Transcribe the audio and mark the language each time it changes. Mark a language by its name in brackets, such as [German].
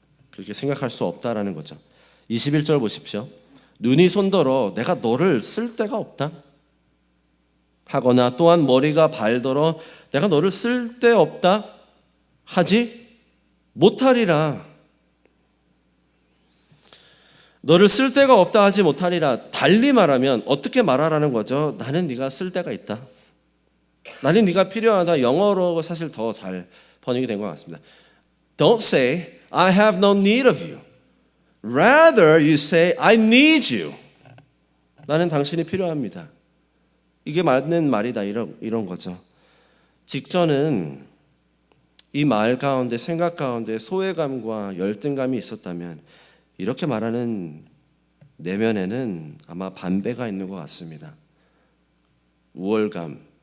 [Korean] 그렇게 생각할 수 없다라는 거죠. 21절 보십시오. 눈이 손더러 내가 너를 쓸 데가 없다 하거나 또한 머리가 발더러 내가 너를 쓸 데 없다 하지 못하리라. 너를 쓸 데가 없다 하지 못하리라. 달리 말하면 어떻게 말하라는 거죠? 나는 네가 쓸 데가 있다. 나는 네가 필요하다. 영어로 사실 더 잘 번역이 된 것 같습니다. [English] Don't say I have no need of you. Rather you say I need you. [Korean] 나는 당신이 필요합니다. 이게 맞는 말이다. 이런 거죠. 직전은 이 말 가운데 생각 가운데 소외감과 열등감이 있었다면 이렇게 말하는 내면에는 아마 반배가 있는 것 같습니다. 우월감.